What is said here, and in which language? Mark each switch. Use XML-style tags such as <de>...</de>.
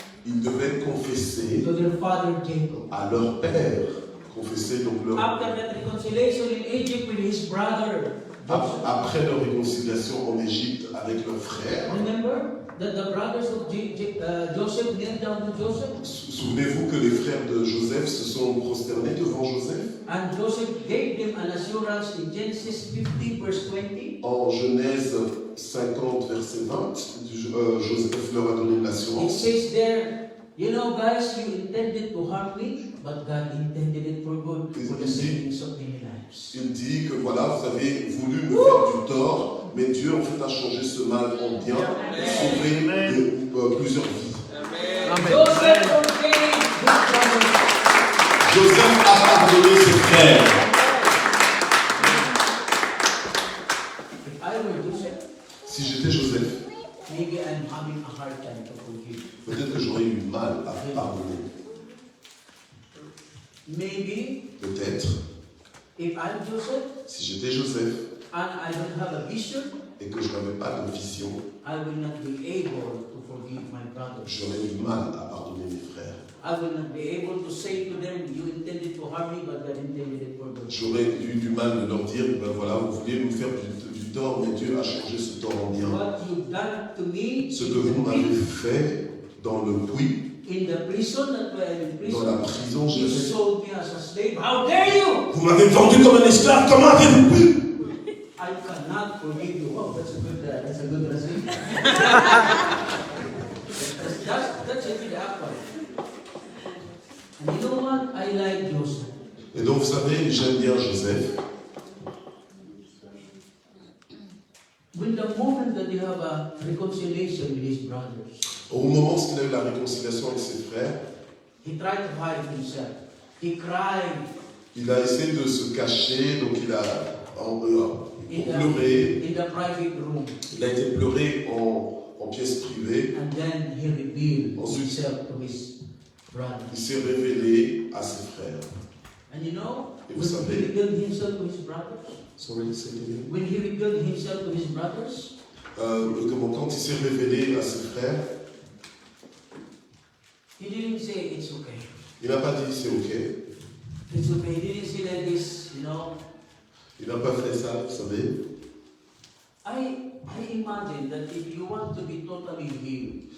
<fr>ils devaient confesser</fr> <en>to their father Jacob.</en> <fr>à leur père, confesser donc leur</fr> <en>After that reconciliation in Egypt with his brother Joseph.</en> <fr>après leur réconciliation en Égypte avec leurs frères.</fr> <en>Remember that the brothers of Joseph knelt down to Joseph,</en> <fr>Souvenez-vous que les frères de Joseph se sont prosternés devant Joseph.</fr> <en>and Joseph gave them an assurance in Genesis 50 verse 20.</en> <fr>En Genèse 50, verset 20, Joseph leur a donné une</fr> <en>It</en> <fr>assurance.</fr> <en>says there, you know, guys, you intended to harm me, but God intended it for good, for the savings of many lives.</en> <fr>Il dit que voilà, vous avez voulu me faire du tort, mais Dieu en fait a changé ce mal en bien et sauvé plusieurs vies.</fr> <en>Joseph forgave his brothers.</en> <fr>Joseph a pardonné ses frères.</fr> <en>If I were Joseph,</en> <fr>Si j'étais Joseph,</fr> <en>maybe I'm having a hard time to forgive.</en> <fr>peut-être que j'aurais eu mal à pardonner.</fr> <en>Maybe</en> <fr>Peut-être,</fr> <en>if I'm Joseph</en> <fr>si j'étais Joseph</fr> <en>and I don't have a vision,</en> <fr>et que je n'avais pas de vision,</fr> <en>I will not be able to forgive my brothers.</en> <fr>j'aurais eu mal à pardonner mes frères.</fr> <en>I will not be able to say to them, you intended to harm me, but God intended it for good.</en> <fr>J'aurais eu du mal de leur dire, ben voilà, vous vouliez me faire du tort, mais Dieu a changé ce tort en bien.</fr> <en>What you've done to me</en> <fr>Ce que vous m'avez fait dans le puits,</fr> <en>in the prison that I am in</en> <fr>dans la</fr> <en>prison,</en> <fr>prison,</fr> <en>you</en> <fr>je</fr> <en>sold me as a slave. How dare you?</en> <fr>vous m'avez vendu comme un esclave, comment avez-vous pu?</fr> <en>I cannot forgive you. Oh, that's a good translation. that's a good apple. And you know what? I like Joseph.</en> <fr>Et donc vous savez, j'aime bien Joseph.</fr> <en>When the moment that you have a reconciliation with his brothers,</en> <fr>Au moment où il a eu la réconciliation avec ses frères,</fr> <en>he tried to hide himself. He cried</en> <fr>il a essayé de se cacher, donc il a pleuré.</fr> <en>in the private room,</en> <fr>Il a été pleuré en pièce privée.</fr> <en>and then he revealed</en> <fr>Ensuite,</fr> <en>himself to his</en> <fr>il</fr> <en>brothers.</en> <fr>s'est révélé à ses frères.</fr> <en>And you know,</en> <fr>Et</fr> <en>when</en> <fr>vous savez-</fr> <en>he revealed himself to his brothers, Sorry, say it again. when he revealed himself to his brothers,</en> <fr>Quand il s'est révélé à ses frères,</fr> <en>he didn't say it's okay.</en> <fr>il n'a pas dit c'est ok.</fr> <en>It's okay. He didn't say like this, you know.</en> <fr>Il n'a pas fait ça, vous savez.</fr> <en>I imagine that if you want to be totally healed,</en>